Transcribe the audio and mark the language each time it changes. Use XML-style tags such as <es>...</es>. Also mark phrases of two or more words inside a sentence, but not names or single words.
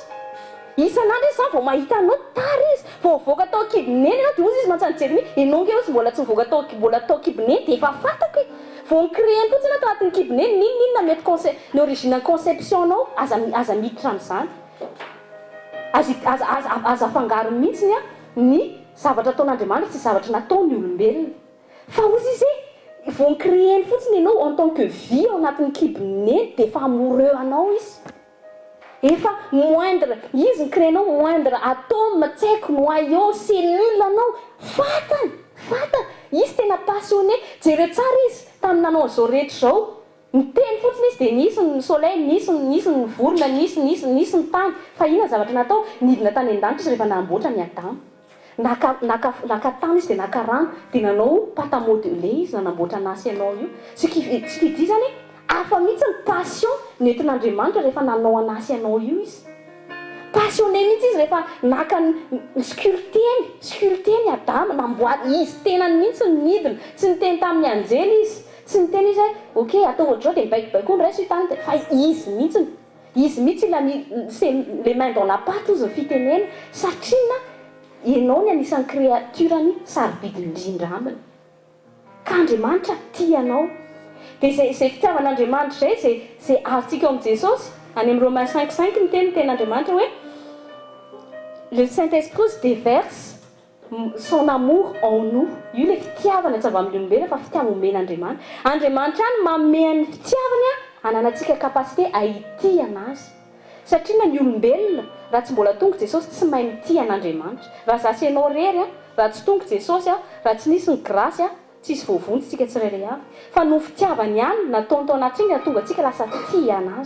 <mg>Isan'andro izy zany vao mahita anao tara izy vao voaka tao kibineny ianao dia ozy izy mantsanijery mi ianao nge ozy mbola tsy voaka tao kibineny dia efa fantako vao nikréeny fotsiny atao anatin'ny kibineny ninona mety ny</mg> <fr>origine conception</fr> <mg>anao aza miditra amin'izany aza afangaro mihitsy ny zavatra ataon'Andriamanitra sy zavatra nataony olombelona. Fa ozy izy vao nikréeny fotsiny ianao</mg> <fr>en tant que vie</fr> <mg>ao anatin'ny kibineny dia efa amoureux anao izy. Efa moindre izy nikréenao</mg> <fr>moindre atome</fr> <mg>tsy haiko</mg> <fr>noyau cellule</fr> <mg>anao fatany izy tena passionné. Jereo tsara izy tamin'ny nanao an'izao rehetra zao miteny fotsiny izy dia nisy ny soleil nisy ny vorona nisy ny tany fa inona zavatra natao nidina tany an-danitra izy rehefa namboatra ny Adamo. Naka tany izy dia naka rano dia nanao</mg> <fr>pâte à modeler</fr> <mg>izy nanamboatra an'asy anao io. Tsy kidy zany hafa mihitsy ny passion nentin'Andriamanitra rehefa nanao an'asy anao io izy. Passionné mihitsy izy rehefa naka sculpté ny Adamo namboary izy tenany mihitsy ny nidina tsy niteny tamin'ny anjely izy tsy niteny izy hoe ok atao ohatrao dia mibaikobaiko ny raiso hitany fa izy mihitsy</mg> <fr>il a mis les mains dans la pâte</fr> <mg>izy fitenena satria ianao ny anisan'ny créaturany sarobidy indrindra aminy ka Andriamanitra tianao. Dia zay fitiavan'Andriamanitra zay azontsika amin'ny Jesosy any amin'ny Romains 5:5 ny ten'Andriamanitra hoe</mg> <fr>le Saint-Esprit se déverse son amour en nous.</fr> <mg>Io ilay fitiavana tsy avy amin'ny olombelona fa fitiavana omen'Andriamanitra. Andriamanitra any manome ny fitiavany ananantsika capacité ahity anazy. Satria na ny olombelona raha tsy mbola tonga Jesosy tsy mahay mitia an'Andriamanitra. Raha zasy ianao rery raha tsy tonga Jesosy raha tsy nisy ny grâce tsisy voavontsika tsirairay avy fa no fitiavany ihany nataony tao anatriny nahatonga antsika lasa tia anazy.</mg>